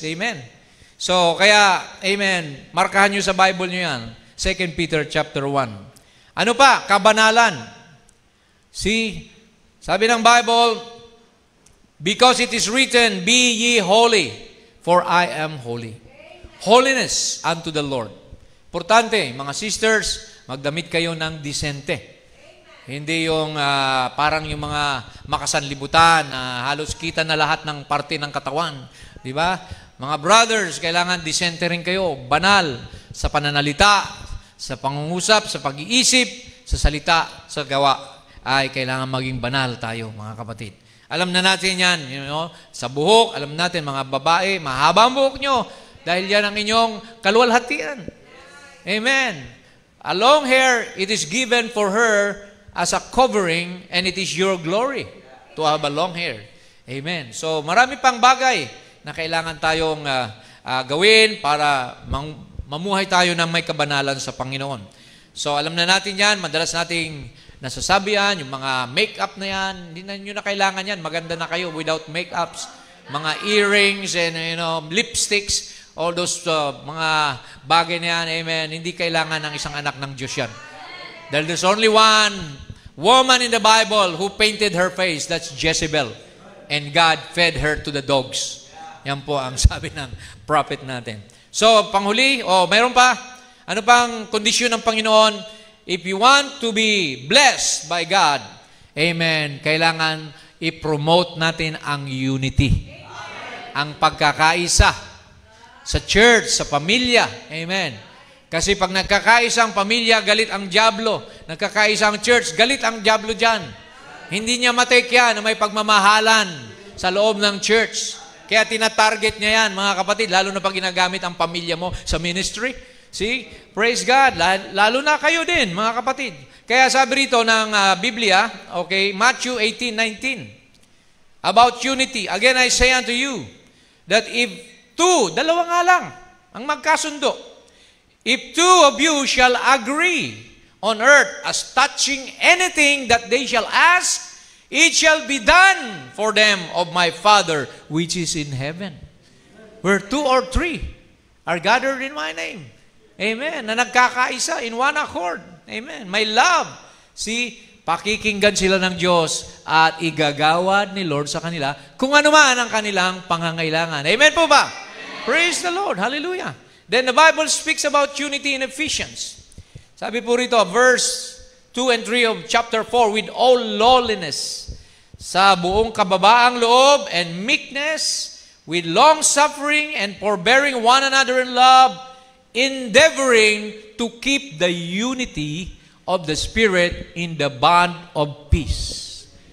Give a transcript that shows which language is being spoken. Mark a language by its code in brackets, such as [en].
[tl] Amen. So, kaya, amen, markahan nyo sa Bible nyo yan. 2 Peter chapter 1. Ano pa? Kabanalan. [en] See, [tl] sabi ng Bible, [en] because it is written, be ye holy, for I am holy. Holiness unto the Lord. [tl] Importante, mga sisters, magdamit kayo ng disente. Hindi yung parang yung mga makasanlibutan, halos kita na lahat ng parte ng katawan. Di ba? Mga brothers, kailangan disente rin kayo, banal sa pananalita, sa pangungusap, sa pag-iisip, sa salita, sa gawa, ay kailangan maging banal tayo, mga kapatid. Alam na natin yan, sa buhok, alam natin, mga babae, mahaba ang buhok nyo, dahil yan ang inyong kaluwalhatian. Amen. [en] A long hair, it is given for her as a covering, and it is your glory to have a long hair. [tl] Amen. So, marami pang bagay na kailangan tayong gawin para mamuhay tayo ng may kabanalan sa Panginoon. So, alam na natin yan, madalas nating nasasabi yan, yung mga make-up na yan, hindi na nyo na kailangan yan, maganda na kayo [en] without make-ups, [tl] mga [en] earrings and lipsticks, all those [tl] mga bagay na yan, amen, hindi kailangan ng isang anak ng Diyos yan. [en] Dahil there's only one woman in the Bible who painted her face, that's Jezebel, and God fed her to the dogs. [tl] Yan po ang sabi ng prophet natin. So, panghuli, mayroon pa, ano pang kondisyon ng Panginoon? [en] if you want to be blessed by God, amen, [tl] kailangan i-promote natin ang unity. Ang pagkakaisa sa church, sa pamilya. Amen. Kasi pag nagkakaisa ang pamilya, galit ang diablo. Nagkakaisa ang church, galit ang diablo dyan. Hindi niya matake yan na may pagmamahalan sa loob ng church. Kaya tinatarget niya yan, mga kapatid, lalo na pag ginagamit ang pamilya mo sa ministry. [en] See? Praise God. [tl] Lalo na kayo din, mga kapatid. Kaya sabi rito ng Biblia, okay, Matthew 18:19, about unity. [en] Again, I say unto you, that if [tl] dalawa nga lang, ang magkasundo, [en] if two of you shall agree on earth as touching anything that they shall ask, it shall be done for them of my Father which is in heaven. Where 2 or 3 are gathered in my name. [tl] Amen. Na nagkakaisa [en] in one accord. [tl] Amen. May love. See, pakikinggan sila ng Diyos at igagawad ni Lord sa kanila kung ano man ang kanilang pangangailangan. [en] Amen po ba? Amen. Praise the Lord. Hallelujah. Then the Bible speaks about unity in Ephesians. [tl] Sabi po rito, [en] verse 2 and 3 of chapter 4, with all lowliness, [tl] sa buong kababaang loob [en] and meekness, with long-suffering and forbearing one another in love, endeavoring to keep the unity of the Spirit in the bond of peace.